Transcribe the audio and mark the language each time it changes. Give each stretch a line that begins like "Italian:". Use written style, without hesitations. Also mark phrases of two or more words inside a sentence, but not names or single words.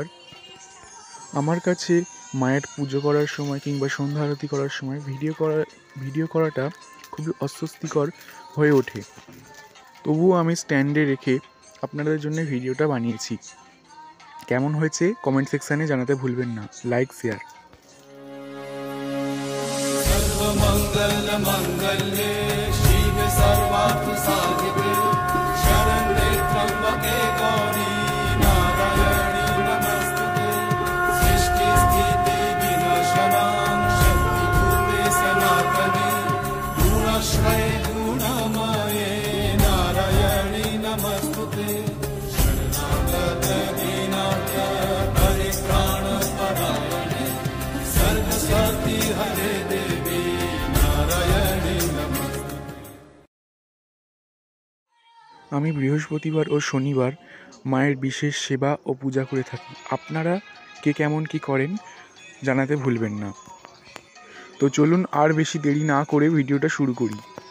Bangla: আমার কাছে মায়ের পুজো করার সময় কিংবা সন্ধ্যা আরতি করার সময় ভিডিও করাটা খুবই অস্বস্তিকর হয়ে ওঠে। তবুও আমি স্ট্যান্ডে রেখে আপনাদের জন্য ভিডিওটা বানিয়েছি। কেমন হয়েছে
English: comment section
Bangla: জানাতে ভুলবেন না।
English: like, share.
Sanskrit: सर्वमङ्गलमङ्गल्ये शिवे सर्वार्थसाधिके शरण्ये त्र्यम्बके गौरी नारायणी नमस्तुते सृष्टिस्थिति विनाशनां शक्तिभूते सनातने गुणाश्रये गुणमये नारायणी नमस्तुते शरणागत दीनार्थ परित्राणपरायणे सर्वशक्ति हरे देवी नारायणी नमस्तुते।
Bangla: আমি বৃহস্পতিবার ও শনিবার মায়ের বিশেষ সেবা ও পূজা করে থাকি। আপনারা কে কেমন কি করেন জানাতে ভুলবেন না। তো চলুন আর বেশি দেরি না করে ভিডিওটা শুরু করি।